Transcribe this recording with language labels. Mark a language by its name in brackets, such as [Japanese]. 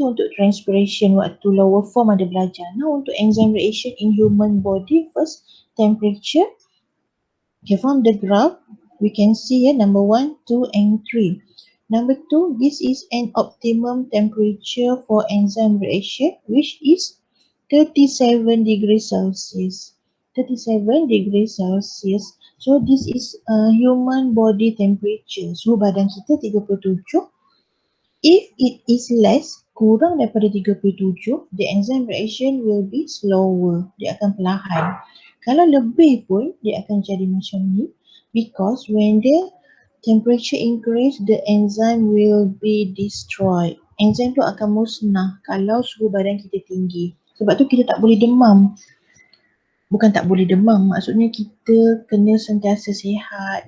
[Malay] Itu untuk transpiration waktu lower form ada belajar. [English] Now untuk enzyme reaction in human body, first temperature. Okay, from the graph, we can see number 1, 2 and 3. Number 2, this is an optimum temperature for enzyme reaction, which is 37 degrees Celsius. 37 degrees Celsius. So this is human body temperature. [Malay] Suhu badan kita 37. [English] If it is less, [Malay] kurang daripada 37, [English] the enzyme reaction will be slower. [Malay] Dia akan perlahan. Kalau lebih pun, dia akan jadi macam ni. [English] Because when the temperature increase, the enzyme will be destroyed. [Malay] Enzyme tu akan musnah kalau suhu badan kita tinggi. Sebab tu kita tak boleh demam. Bukan tak boleh demam, maksudnya kita kena sentiasa sihat.